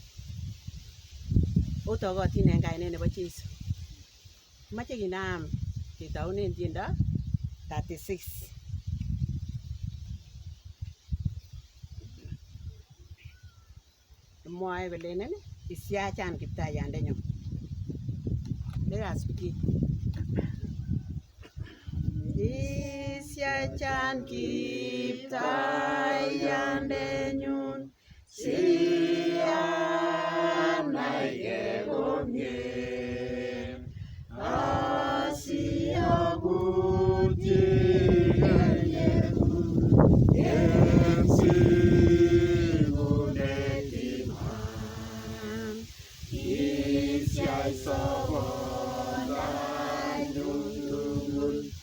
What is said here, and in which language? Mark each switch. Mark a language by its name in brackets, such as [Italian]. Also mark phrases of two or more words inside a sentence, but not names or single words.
[Kalenjin] Otokotin en kainet nebo Jeiso. Moche kinam ketounen tiendo 36. Mwoe kolenen isyachan kiptayandenyon. [English] Let us begin. [Kalenjin] Isyachan kiptayandenyun sianaige komie asiabuti en sigunet iman isyai sobondanyun tugul